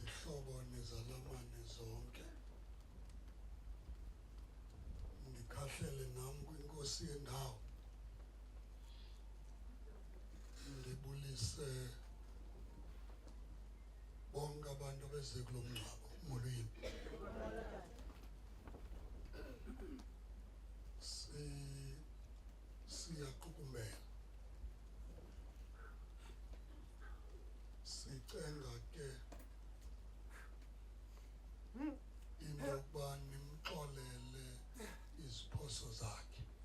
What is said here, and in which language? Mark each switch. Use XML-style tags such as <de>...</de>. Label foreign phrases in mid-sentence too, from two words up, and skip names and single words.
<xh>izihlobo nezalamane zonke ngikhahlele nami kwinkosi yendawo ngibulise bonke abantu beze kulomngcwabo molweni siyaqukumbela sicenga ke into yokuba nimxolele iziphoso zakhe</xh>